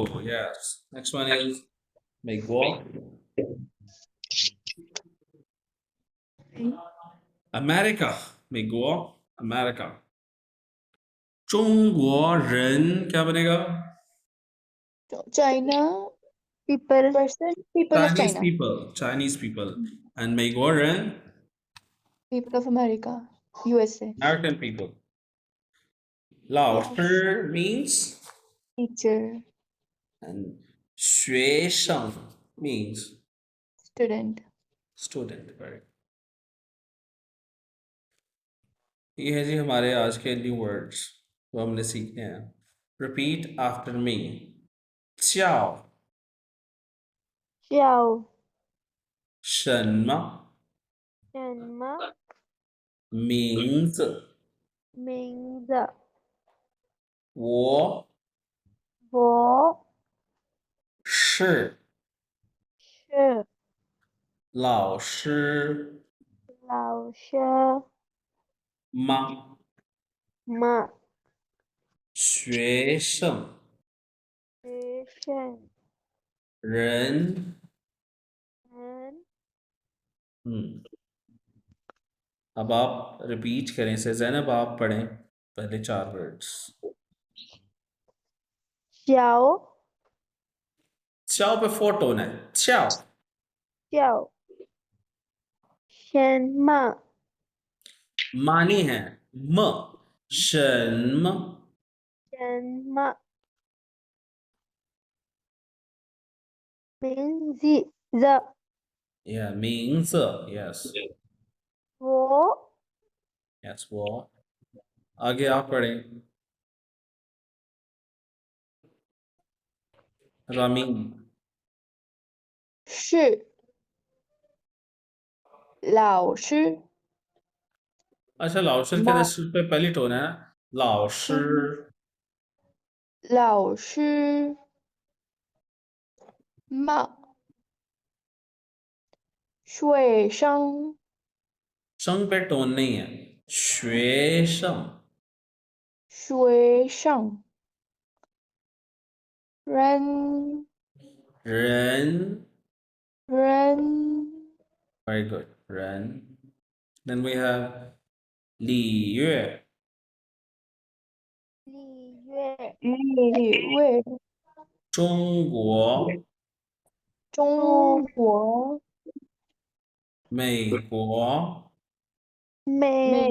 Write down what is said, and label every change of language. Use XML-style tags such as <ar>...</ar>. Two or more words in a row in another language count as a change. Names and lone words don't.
<en>Yes, next one is मेगुओ। अमेरिका, मेगुओ, अमेरिका।</en> <zh>中国人</zh> <hi>क्या बनेगा?</hi> <en>चाइना People. person, people of Chinese China, people, Chinese people. And</en> <zh>美国人</zh> <en>people of America, USA, American people. Lao yeah, Shi means, teacher, and 学生 means student. student, right?</en> <hi>ये है जी हमारे आज के</hi> <en>new words</en> <hi>जो हमने सीखे हैं।</hi> <en>Repeat after me. च्याओ,</en> <zh>叫 शन्मा, 什么名字，名字？我我是是老师老师吗？吗？学生学生人，人</zh> <hi>अब आप रिपीट करें से ज़ैनब आप पढ़ें पहले 4 वर्ड्स।</hi> <zh>小</zh> <hi>च्याओ पे 4 टोन है। च्याओ</hi> <zh>叫什么</zh> <hi>मानी है म, शन्म</hi> <zh>什么名字？</zh> <hi>या 名字 यस</hi> <zh>我</zh> <hi>यस वो। आगे आप पढ़ें। रामीन</hi> <zh>是老师</zh> <hi>अच्छा लाओशी के</hi> <zh>मा</zh> <hi>इस पे पहली टोन है ना लाओशी</hi> <zh>老师嘛学生</zh> <hi>संग पे टोन नहीं है। 学生</hi> <zh>学生人人人</zh> <en>very good 人 then we have 礼乐</en> <zh>礼乐礼位中国中国美国美</zh>